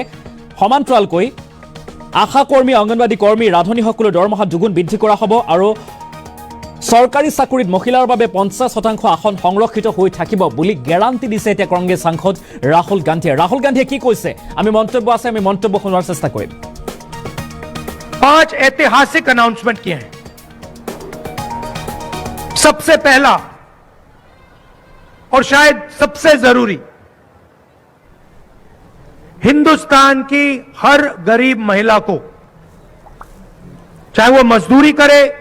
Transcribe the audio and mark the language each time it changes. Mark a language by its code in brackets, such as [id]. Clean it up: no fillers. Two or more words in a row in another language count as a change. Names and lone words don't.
[as] সমান্তৰালকৈ আশা কৰ্মী অংগনবাদী কৰ্মী ৰান্ধনীসকলৰ দৰমহা দুগুণ বৃদ্ধি কৰা হ'ব আৰু চৰকাৰী চাকৰিত মহিলাৰ বাবে 50% আসন সংৰক্ষিত হৈ থাকিব বুলি গ্যাৰান্টি দিছে এতিয়া কংগ্ৰেছ সাংসদ ৰাহুল গান্ধীয়ে। ৰাহুল গান্ধীয়ে কি কৈছে আমি মন্তব্য আছে আমি মন্তব্য শুনাৰ চেষ্টা কৰিম। [hi] 5 ऐतिहासिक अनाउंसमेंट किए हैं। सबसे पहला और शायद सबसे जरूरी, हिंदुस्तान की हर गरीब महिला को चाहे वो मजदूरी करे,